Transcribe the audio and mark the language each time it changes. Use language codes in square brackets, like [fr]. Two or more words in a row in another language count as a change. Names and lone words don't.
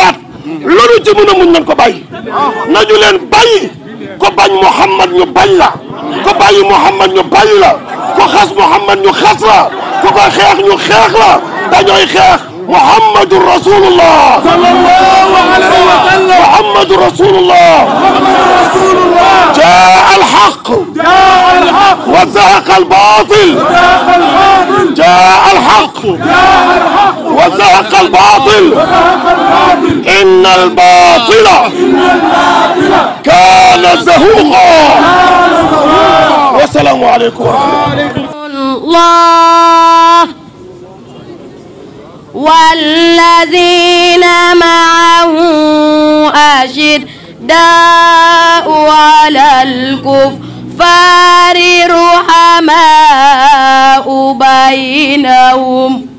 [wo] baat loolu ci mën a muñ nañ ko bàyyi nañu leen bàyyi ko bañ Muhammad ñu bañ la ko bàyyi Muhammad ñu bañ la ko xas Muhammad ñu xas la ko ko xeex ñu xeex la dañooy xeex [ar] محمد رسول الله صلى الله عليه وسلم محمد رسول الله جاء الحق وزهق الباطل جاء الحق وزهق الباطل إن الباطل كان زهوقا والسلام عليكم ورحمة الله والذين معه أشداء على الكفار رحماء بينهم